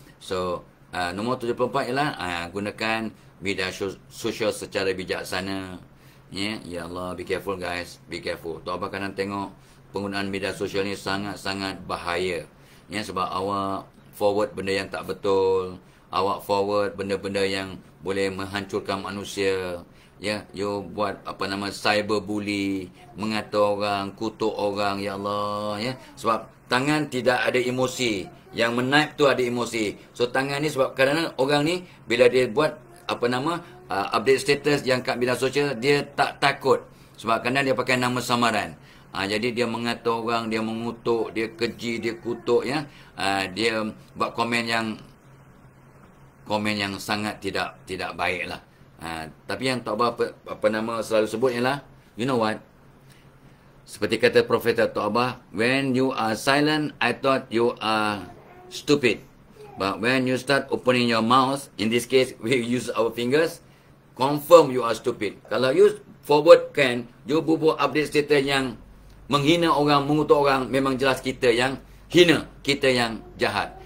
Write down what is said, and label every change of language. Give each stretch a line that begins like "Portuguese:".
Malay: So, nombor 74 ialah gunakan media sosial secara bijaksana. Ya Allah,
English: be careful guys, be careful.
Malay: Tok Abah kadang tengok penggunaan media sosial ni sangat-sangat bahaya. Sebab awak forward benda yang tak betul, awak forward benda-benda yang boleh menghancurkan manusia. You buat cyberbully, mengata orang, kutuk orang, ya Allah, Sebab tangan tidak ada emosi. Yang menaip tu ada emosi. So tangan ni sebab kadang-kadang orang ni bila dia buat update status yang kat media sosial, dia tak takut. Sebab kadang dia pakai nama samaran. Jadi dia mengata orang, dia mengutuk, dia keji, dia kutuk, dia buat komen yang sangat tidak baik lah. Tapi yang Tok Abah selalu sebut ialah,
English: you know what?
Malay: Seperti kata Profesor Tok Abah,
English: when you are silent, I thought you are stupid. But when you start opening your mouth, in this case, we use our fingers, confirm you are stupid.
Malay: Kalau you forwardkan, you buat update status yang menghina orang, mengutuk orang, memang jelas kita yang hina, kita yang jahat.